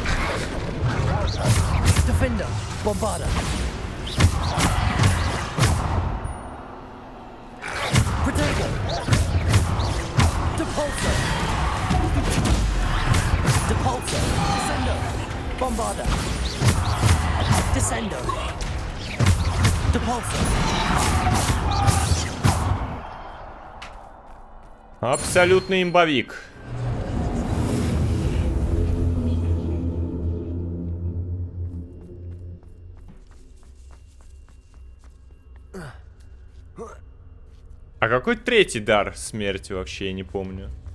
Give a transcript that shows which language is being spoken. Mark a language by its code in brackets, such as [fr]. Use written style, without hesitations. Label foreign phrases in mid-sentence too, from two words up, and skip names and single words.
[ru] Defender. Bombarder. Protego. Depulsor. Depulsor. Descender. Bombarder. Descender. Depulsor. Абсолютный имбовик. А какой третий дар смерти вообще, я не помню.